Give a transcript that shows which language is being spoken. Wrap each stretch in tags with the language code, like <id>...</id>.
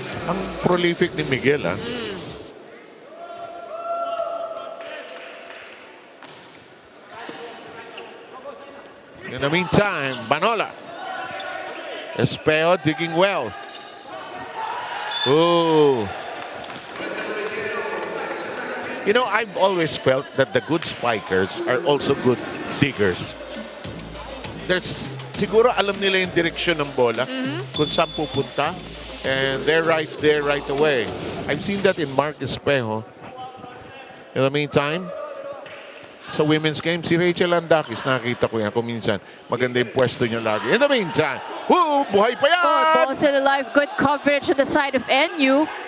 <tl>Ang prolific ni Miguel,</tl> <en>In the meantime,</en> <tl>Banola.</tl> <en>Espejo digging well. Ooh. I've always felt that the good spikers are also good diggers. There's</en> <tl>siguro alam nila yung direksyon ng bola, kung saan pupunta.</tl> <en>And they're right there right away. I've seen that in Mark Espejo. In the meantime,</en> <tl>sa</tl> <en>women's game,</en> <tl>si Rachel Andakis, nakita ko yan kung minsan. Maganda yung pwesto niya lagi.</tl> <en>In the meantime,</en> <tl>buhay pa yan!</tl> <en>Oh, ball still alive. Good coverage on the side of NU.</en>